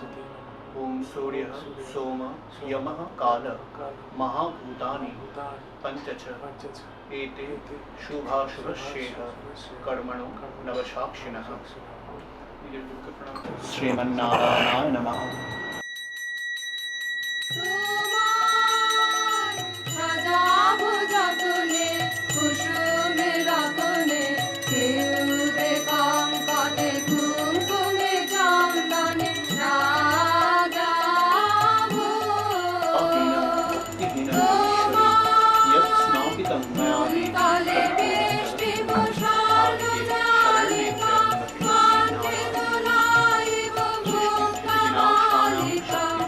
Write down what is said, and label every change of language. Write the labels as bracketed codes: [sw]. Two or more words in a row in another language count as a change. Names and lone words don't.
[sa] ओम सूर्यः सोम यमः कालः महाभूतानि पंचच एते शुभाशुभश्चेह कर्मणो नवसाक्षिणः। श्रीमन्नारायणाय नमः। [bn] সাজাবো যতনে কুসুমে রতনে কেউরে কঙ্কনে কুমকুমে চন্দনে সাজাবো তলে বৃষ্টি বর্ষণ জালিকা কণ্ঠে দোলাইব মুক্তামালিকা